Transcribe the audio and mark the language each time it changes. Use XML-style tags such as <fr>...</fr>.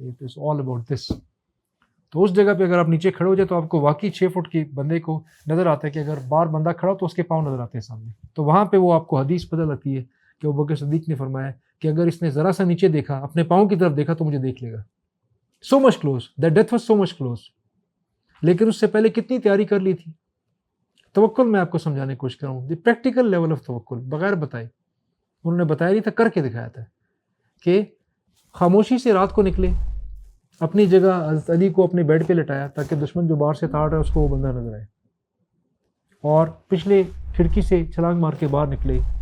<en>It is all about this.</en> <ur>تو اس جگہ پہ اگر آپ نیچے کھڑے ہو جائے تو آپ کو واقعی 6 فٹ کے بندے کو نظر آتا ہے کہ اگر باہر بندہ کھڑا ہو تو اس کے پاؤں نظر آتے ہیں سامنے. تو وہاں پہ وہ آپ کو حدیث پتہ لگتی ہے کہ ابو بکر صدیق نے فرمایا کہ اگر اس نے ذرا سا نیچے دیکھا, اپنے پاؤں کی طرف دیکھا تو مجھے دیکھ لے گا.</ur> <en>So much close, the death was so much close.</en> <ur>لیکن اس سے پہلے کتنی تیاری کر لی تھی. توکل میں آپ کو سمجھانے کی کوشش کروں ہوں,</ur> <en>the practical level of توکل,</en> <ur>بغیر بتائے. انہوں نے بتایا نہیں تھا, کر کے دکھایا تھا کہ خاموشی سے رات کو نکلے, اپنی جگہ حضرت علی کو اپنے بیڈ پہ لٹایا تاکہ دشمن جو باہر سے تاڑ رہا ہے اس کو وہ بندہ نظر آئے, اور پچھلے کھڑکی سے چھلانگ مار کے باہر نکلے.</ur>